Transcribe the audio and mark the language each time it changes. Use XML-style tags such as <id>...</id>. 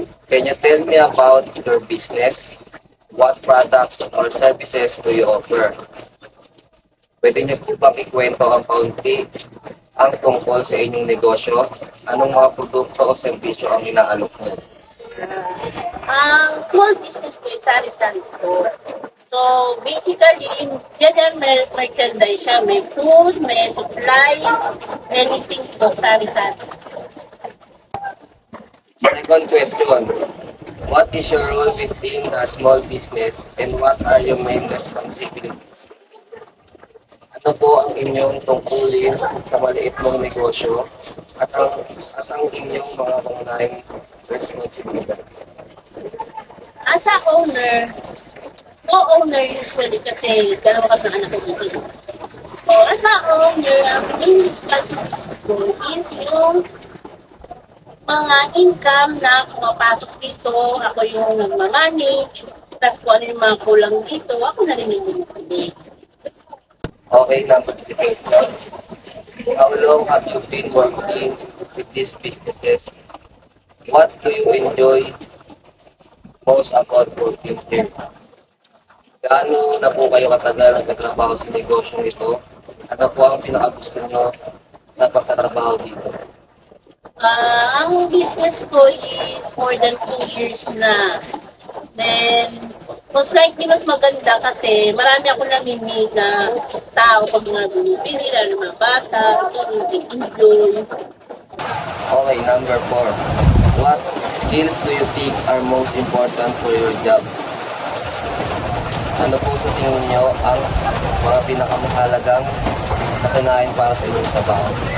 <en>Can you tell me about your business? What products or services do you offer?</en> <tl>Pwede niyo po bang ikwento ang kaunti ang tungkol sa inyong negosyo? Anong mga produkto o serbisyo ang inaalok mo?</tl> <en>Ang small business ko is</en> <tl>sari-sari</tl> <en>store. So, basically, general merchandise siya.</en> <tl>May food, may supplies, anything po, sari-sari.</tl> <en>Second question. What is your role within a small business and what are your main responsibilities?</en> <tl>Ano po ang inyong tungkulin sa maliit mong negosyo at ang inyong mga pangunahing responsibilidad?</tl> <en>As a owner, co-owner usually</en> <tl>kasi dalawa kami ng anak ko dito.</tl> <en>So, as a owner, ang main responsibility ko is yung mga income</en> <tl>na pumapasok dito. Ako yung nagmamanage. Tapos kung ano yung mga kulang dito, ako na rin yung bumibili.</tl> <en>Okay, number 3 question. How long have you been working with these businesses? What do you enjoy most about working here?</en> <tl>Gaano na po kayo katagal nagtatrabaho sa negosyo nito? Ano po ang pinakagusto nyo sa pagtatrabaho dito?</tl> <en>Ang business ko is more than 2 years na.</en> <tl>Then, most likely mas maganda kasi marami ako namimig na tao pag mga binibili, lalo ng mga bata, enjoy.</tl> <en>Okay, number 4. What skills do you think are most important for your job?</en> <tl>Ano po sa tingin nyo ang mga pinakamahalagang kasanayan para sa inyong trabaho?</tl>